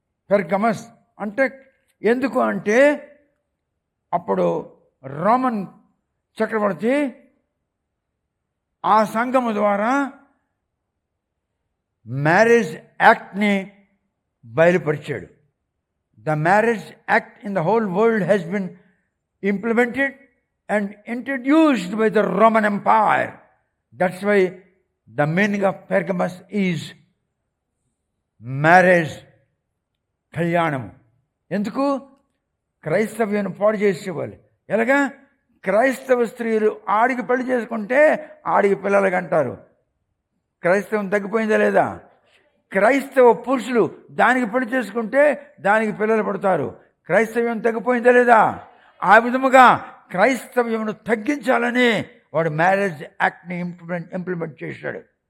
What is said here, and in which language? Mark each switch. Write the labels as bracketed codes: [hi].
[te] పెర్గమస్ అంటే ఎందుకు అంటే, అప్పుడు రోమన్ చక్రవర్తి ఆ సంఘము ద్వారా marriage యాక్ట్ని బయలుపరిచాడు. [en] The marriage act in the whole world has been implemented and introduced by the Roman empire. That's why the meaning of Pergamos is marriage, కళ్యాణము. [te] ఎందుకు? క్రైస్తవ్యాన్ని పాడు చేసేవాళ్ళు. ఎలాగా? క్రైస్తవ స్త్రీలు ఆడికి పెళ్లి చేసుకుంటే ఆడికి పిల్లలకి అంటారు. క్రైస్తవం తగ్గిపోయిందా లేదా? క్రైస్తవ పురుషులు దానికి పెళ్లి చేసుకుంటే దానికి పిల్లలు పడతారు. క్రైస్తవ్యం తగ్గిపోయిందా లేదా? ఆ విధముగా క్రైస్తవ్యమును తగ్గించాలని వాడు మ్యారేజ్ యాక్ట్ని ఇంప్లిమెంట్ చేశాడు.